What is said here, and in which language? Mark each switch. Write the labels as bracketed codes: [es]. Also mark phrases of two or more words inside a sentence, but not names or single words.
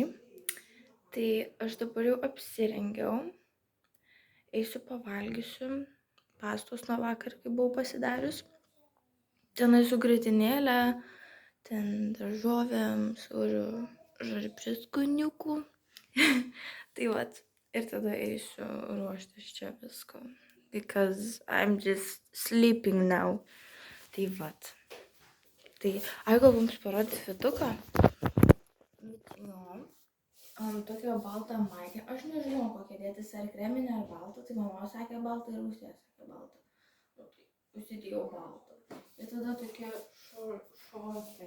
[lt] Tai aš dabar jau apsirengiau, eisiu pavalgysiu pastos nuo vakar, kai buvau pasidarius. Tenai su grietinėlė, ten daržovėm, žodžiu, prieskoniukų. Tai vat, ir tada eisiu ruoštis čia viską. [en] Because I'm just sleeping now. [lt] Tai vat. Tai, gal mums parodys fituką? Jo. Tokia balta maikė. Aš nežinau, kokia dėtis, ar kreminė, ar balta. Tai mama sakė balta ir Austėja sakė balta. Tai užsidėjau baltą. Ir tada tokie šortai.